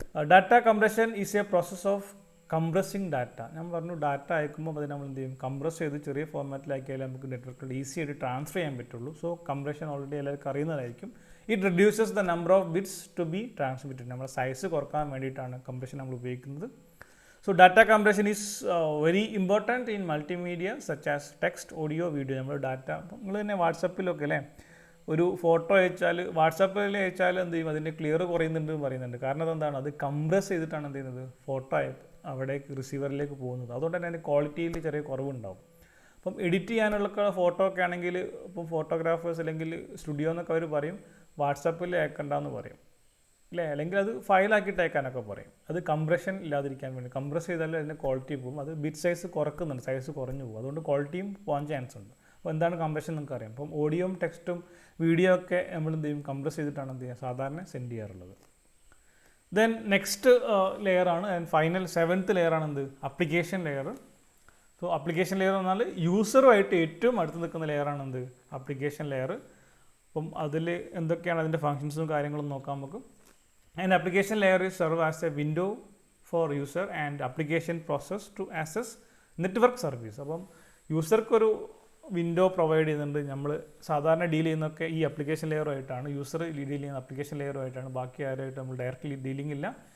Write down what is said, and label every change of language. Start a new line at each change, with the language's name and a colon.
English: Data compression is a process of compressing data.
Malayalam: ഞാൻ പറഞ്ഞു data അയക്കുമ്പോൾ അത് നമ്മൾ എന്ത് ചെയ്യും, കംപ്രസ് ചെയ്ത് ചെറിയ ഫോർമാറ്റിലാക്കിയാലേ നമുക്ക് നെറ്റ്വർക്കിൽ ഈസി ആയിട്ട് ട്രാൻസ്ഫർ ചെയ്യാൻ പറ്റുള്ളൂ. സോ കംപ്രഷൻ ഓൾറെഡി എല്ലാവർക്കും അറിയുന്നതായിരിക്കും.
English: It reduces the number of bits to be transmitted.
Malayalam: നമ്മുടെ സൈസ് കുറക്കാൻ വേണ്ടിയിട്ടാണ് കംപ്രഷൻ നമ്മൾ ഉപയോഗിക്കുന്നത്.
English: So data compression is very important in multimedia such as text, audio, video.
Malayalam: നമ്മൾ ഡാറ്റ നിങ്ങൾ തന്നെ വാട്സപ്പിലൊക്കെ അല്ലേ ഒരു ഫോട്ടോ അയച്ചാൽ വാട്സാപ്പിൽ അയച്ചാൽ എന്ത് ചെയ്യും അതിൻ്റെ ക്ലിയർ കുറയുന്നുണ്ട് പറയുന്നുണ്ട്. കാരണം അതെന്താണ്, അത് കംപ്രസ് ചെയ്തിട്ടാണ് എന്ത് ചെയ്യുന്നത് ഫോട്ടോ അവിടെ റിസീവറിലേക്ക് പോകുന്നത്. അതുകൊണ്ട് തന്നെ അതിൻ്റെ ക്വാളിറ്റിയിൽ ചെറിയ കുറവുണ്ടാവും. അപ്പം എഡിറ്റ് ചെയ്യാനുള്ള ഫോട്ടോ ഒക്കെ ആണെങ്കിൽ ഇപ്പം ഫോട്ടോഗ്രാഫേഴ്സ് അല്ലെങ്കിൽ സ്റ്റുഡിയോ എന്നൊക്കെ അവർ പറയും വാട്സാപ്പിൽ അയക്കണ്ടെന്ന് പറയും അല്ലേ, അല്ലെങ്കിൽ അത് ഫയലാക്കിയിട്ട് അയക്കാനൊക്കെ പറയും. അത് കംപ്രഷൻ ഇല്ലാതിരിക്കാൻ വേണ്ടി, കംപ്രസ് ചെയ്താലും അതിൻ്റെ ക്വാളിറ്റി പോകും. അത് ബിറ്റ് സൈസ് കുറക്കുന്നുണ്ട്, സൈസ് കുറഞ്ഞു പോകും. അതുകൊണ്ട് ക്വാളിറ്റിയും പോകാൻ ചാൻസ് ഉണ്ട്. അപ്പോൾ എന്താണ് കംപ്രഷൻ നിങ്ങൾക്ക് അറിയാം. അപ്പം ഓഡിയോയും ടെക്സ്റ്റും വീഡിയോ ഒക്കെ നമ്മൾ എന്ത് ചെയ്യും കംപ്രസ് ചെയ്തിട്ടാണ് എന്ത് ചെയ്യുക സാധാരണ സെൻഡ് ചെയ്യാറുള്ളത്. Then next ലെയറാണ് and final 7th ലെയറാണ് എന്ത് application layer. So application layer എന്നാൽ യൂസറുമായിട്ട് ഏറ്റവും അടുത്ത് നിൽക്കുന്ന ലെയറാണ് എന്ത് അപ്ലിക്കേഷൻ ലെയർ. അപ്പം അതിൽ എന്തൊക്കെയാണ് അതിൻ്റെ ഫങ്ഷൻസും കാര്യങ്ങളും നോക്കാം നമുക്ക്.
English: An application layer is serve as a window for user and application process to access network service.
Malayalam: അപ്പം യൂസർക്കൊരു വിൻഡോ പ്രൊവൈഡ് ചെയ്യുന്നുണ്ട്. നമ്മൾ സാധാരണ ഡീൽ ചെയ്യുന്നതൊക്കെ ഈ അപ്ലിക്കേഷൻ ലെയറുമായിട്ടാണ്, യൂസർ ഡീൽ ചെയ്യുന്ന അപ്ലിക്കേഷൻ ലെയറുമായിട്ടാണ്, ബാക്കി ആരുമായിട്ട് നമ്മൾ ഡയറക്റ്റ്ലി ഡീലിംഗ് ഇല്ല.